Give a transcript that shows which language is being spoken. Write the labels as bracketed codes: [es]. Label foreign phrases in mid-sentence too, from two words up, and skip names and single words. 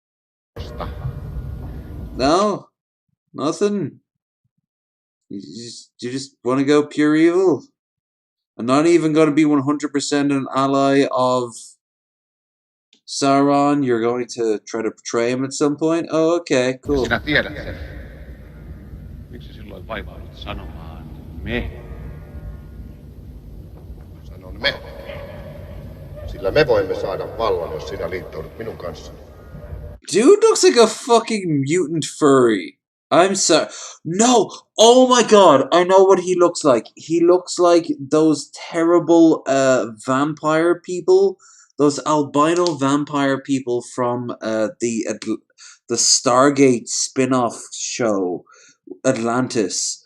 [en] No? Nothing? You just want to go pure evil? I'm not even going to be 100% an ally of Sauron. You're going to try to betray him at some point? Oh, okay, cool. [fi] Sinä tiedät sen. Miksi silloin vaivaudut sanomaan me? Sanon me. Sillä me voimme saada vallan, jos sinä liittoudut minun kanssani. [en] Dude looks like a fucking mutant furry. I'm sorry. No! Oh my god! I know what he looks like. He looks like those terrible vampire people. Those albino vampire people from the Stargate spin-off show, Atlantis.